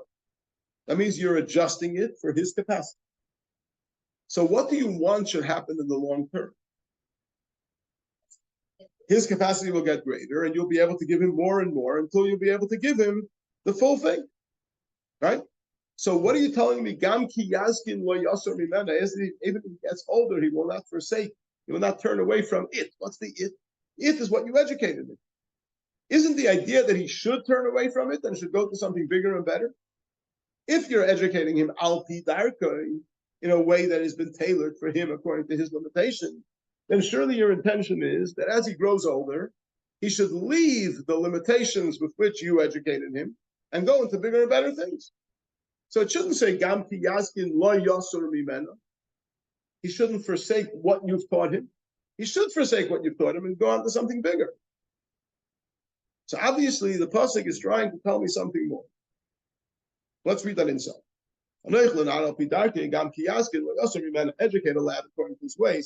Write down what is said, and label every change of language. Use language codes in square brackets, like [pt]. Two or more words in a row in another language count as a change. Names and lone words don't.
[en] That means you're adjusting it for his capacity. So what do you want should happen in the long term? His capacity will get greater, and you'll be able to give him more and more until you'll be able to give him the full thing, right? So what are you telling me? [he] גם כי יזקין לא יסור ממנה. [en] Even if he gets older, he will not forsake. He will not turn away from it. What's the it? It is what you educated him. Isn't the idea that he should turn away from it and should go to something bigger and better? If you're educating him [he] על פי דרכי, [en] in a way that has been tailored for him according to his limitation, then surely your intention is that as he grows older, he should leave the limitations with which you educated him and go into bigger and better things. So it shouldn't say [he] גם כי יזקין לא יסור ממנה. [en] He shouldn't forsake what you've taught him. He should forsake what you've taught him and go on to something bigger. So obviously the pasuk is trying to tell me something more. Let's read that inside. Educate a lad according to his ways.